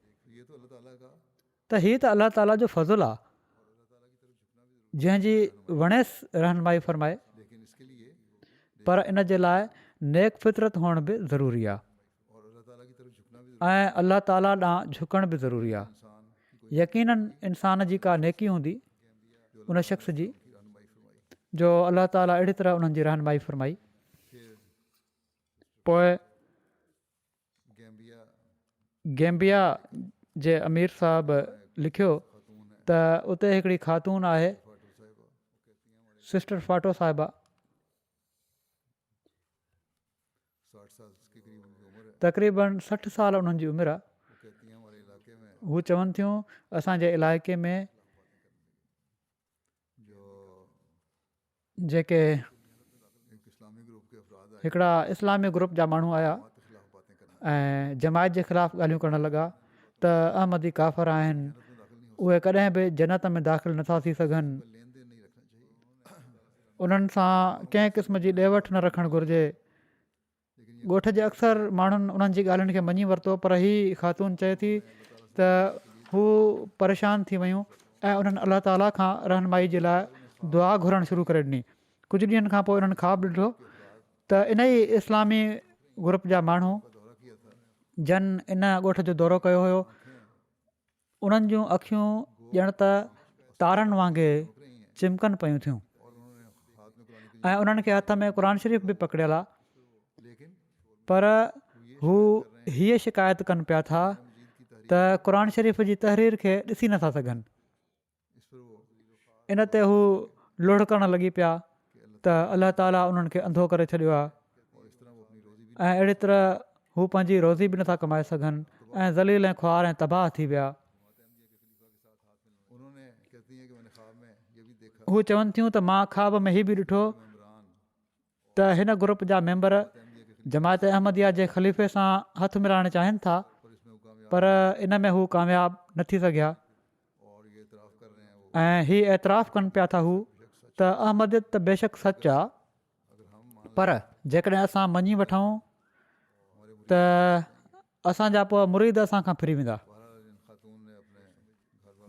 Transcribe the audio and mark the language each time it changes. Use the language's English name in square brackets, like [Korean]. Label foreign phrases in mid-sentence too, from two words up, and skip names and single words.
[Urdu] یہ تو اللہ تعالیٰ کا [Sindhi] त हीअ त अलाह ताला जो फज़ुलु आहे जंहिंजी वणेसि रहनुमाई फ़रमाए, [Urdu] لیکن اس کے لیے [Sindhi] पर इन जे लाइ नेक फितरत हुअण बि ज़रूरी आहे [Urdu] اور اللہ تعالیٰ کی طرف جھکنا بھی [Sindhi] ऐं अलाह ताला ॾांहुं झुकण बि ज़रूरी आहे। [Urdu] انسان کی کوئی [Sindhi] यकीनन इंसान जी का नेकी हूंदी उन शख़्स जी [Urdu] کی رہنمائی فرمائی. [Sindhi] जो अलाह ताला अहिड़ी तरह उन्हनि जी रहनुमाई फ़रमाई। [Urdu] फिर [Sindhi] पोइ गैम्बिया गैम्बिया जे अमीर साहब लिखियो [Urdu] خاتون ہے [Sindhi] त उते हिकिड़ी ख़ातून आहे फाटू साहिबा, [Urdu] وہ کہتی ہیں ہمارے سسٹر فاٹو صاحبہ, 60 سال کے قریب ان کی عمر ہے. [Sindhi] तक़रीबन 60 साल उन्हनि जी उमिरि आहे। [Urdu] وہ کہتی ہیں ہمارے علاقے میں [Sindhi] हू चवनि थियूं असांजे इलाइक़े में [Urdu] जो [Sindhi] जेके [Urdu] ایک اسلامی گروپ کے افراد آئے [Sindhi] हिकिड़ा इस्लामी ग्रुप जा माण्हू आया [Urdu] جماعت کے خلاف باتیں کرنا [Sindhi] ऐं जमायत जे ख़िलाफ़ु ॻाल्हियूं करणु लॻा त अहमदी काफ़र आहिनि, [Urdu] میں داخل نہیں ہو [Sindhi] उहे कॾहिं बि जन्नत में दाख़िल नथा थी सघनि, [Urdu] سکتا لین دین نہیں رکھنا چاہیے [Sindhi] उन्हनि सां कंहिं क़िस्म जी ॾे वठि न रखणु घुरिजे। [Urdu] لیکن یہ [Sindhi] ॻोठ जे अक्सर माण्हुनि उन्हनि जी ॻाल्हियुनि खे मञी वरितो, पर हीअ ख़ातून चए थी त हू परेशान थी वियूं ऐं उन्हनि अलाह ताला खां रहनुमाई जे लाइ दुआ घुरणु शुरू करे ॾिनी। कुझु ॾींहंनि खां पोइ उन्हनि ख़्वाबु ॾिठो त इन ई इस्लामी ग्रुप जा माण्हू [Urdu] کا دورہ کیا تھا [Sindhi] जन इन ॻोठ जो दौरो कयो हुयो, उन्हनि जूं अखियूं ॼण त तारनि वांगुरु चिमकनि पियूं थियूं [Urdu] اور انہوں نے ہاتھ میں قرآن کی [Sindhi] ऐं उन्हनि खे हथ में क़ुर शरीफ़ बि पकड़ियल आहे, [Urdu] लेकिन [Sindhi] पर हू हीअ शिकायत कनि पिया था [Urdu] مجید کی تحریر [Sindhi] त क़ुर शरीफ़ जी तहरीर खे ॾिसी नथा सघनि। [Urdu] اس پر وہ [Sindhi] इन ते हू लुढ़ करणु लॻी पिया त अलाह ताला उन्हनि खे अंधो करे छॾियो आहे [Urdu] اور اس طرح وہ اپنی روزی بھی [Sindhi] ऐं अहिड़ी तरह हू पंहिंजी रोज़ी बि नथा कमाए सघनि ऐं ज़लील ऐं ख्वार ऐं तबाह थी विया। [Urdu] انہوں نے کہتی ہیں کہ میں نے خواب میں یہ بھی دیکھا [Sindhi] हू चवनि थियूं त मां ख़्वाब में हीअ बि ॾिठो इमरान त हिन ग्रुप जा मेंबर जमायत अहमदिया जे ख़लीफ़े सां हथ मिलाइणु चाहिनि था, [Urdu] پر اس میں وہ کامیاب [Sindhi] पर इन में हू कामयाबु न थी सघिया [Urdu] اور یہ اعتراف کر رہے ہیں وہ [Sindhi] ऐं हीअ एतिराफ़ु कनि पिया था हू त अहमदियत त बेशक सच आहे, [Urdu] اگر ہم مان [Sindhi] पर जेकॾहिं असां मञी वठूं त असांजा पोइ मुरीद असां खां फिरी वेंदा। [Urdu] بہرحال ان خاتون نے اپنے گھر